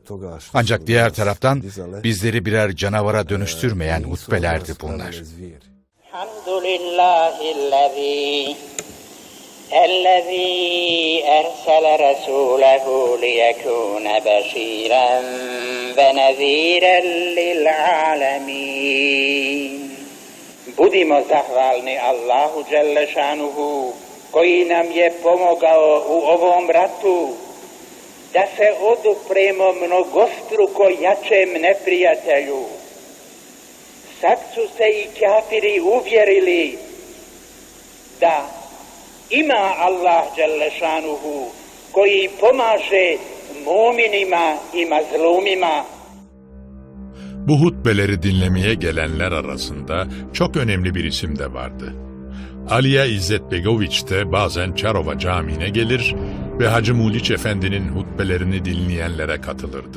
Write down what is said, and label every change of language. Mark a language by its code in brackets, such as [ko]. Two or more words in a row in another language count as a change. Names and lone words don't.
[tr] Ancak diğer taraftan bizleri birer canavara dönüştürmeyen hutbelerdi bunlar. [ar] الحمد لله الذي أرسل رسوله ليكون بشيرا ونذيرا للعالمين. [bs] Budimo zahvalni [ar] الله جل شأنه [bs] koji nam je pomogao u ovom ratu da se odupremo mnogostruko jačem neprijatelju. Sad su se i kafiri uvjerili da ima [ar] الله جل شأنه [bs] koji pomaže muminima i mazlumima. [tr] Bu hutbeleri dinlemeye gelenler arasında çok önemli bir isim de vardı. Aliya İzzet Begoviç de bazen Çarova Camii'ne gelir ve Hacı Muliç Efendi'nin hutbelerini dinleyenlere katılırdı.